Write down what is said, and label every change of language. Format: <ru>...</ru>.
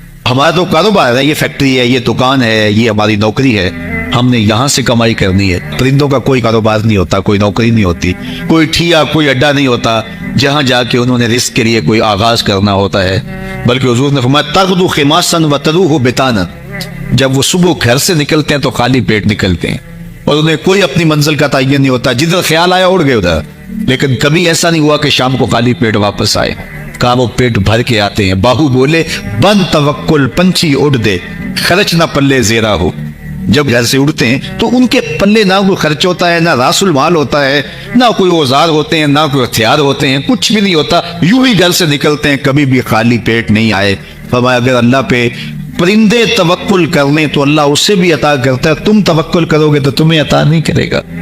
<ur>ہمارا تو کاروبار ہے، یہ فیکٹری ہے، یہ دکان ہے، یہ ہماری نوکری ہے، ہم نے یہاں سے کمائی کرنی ہے۔ پرندوں کا کوئی کاروبار نہیں ہوتا، کوئی نوکری نہیں ہوتی، کوئی ٹھیا، کوئی اڈا نہیں ہوتا جہاں جا کے انہوں نے رزق کے لیے کوئی آغاز کرنا ہوتا ہے، بلکہ حضور نے فرمایا</ur> <ar>تغدو خماسا وتروح بطانا،</ar> <ur>جب وہ صبح گھر سے نکلتے ہیں تو خالی پیٹ نکلتے ہیں اور انہیں کوئی اپنی منزل کا تعین نہیں ہوتا، جدھر خیال آیا اڑ گئے ادھر، لیکن کبھی ایسا نہیں ہوا کہ شام کو خالی پیٹ واپس آئے۔ کاموں پیٹ بھر کے آتے ہیں.</ur> <pa>باہو بولے بند توکل پنچھی اڑ دے خرچ نہ پلے زیرا ہو.</pa> <ur>جب گھر سے اڑتے ہیں تو ان کے پلے نہ کوئی خرچ ہوتا ہے، نہ راس المال ہوتا ہے، نہ کوئی اوزار ہوتے ہیں، نہ کوئی ہتھیار ہوتے ہیں، کچھ بھی نہیں ہوتا. یوں ہی گھر سے نکلتے ہیں، کبھی بھی خالی پیٹ نہیں آئے. فرمایا اگر اللہ پہ پرندے توکل کر لیں تو اللہ اسے بھی عطا کرتا ہے، تم توکل کرو گے تو تمہیں عطا نہیں کرے گا.</ur>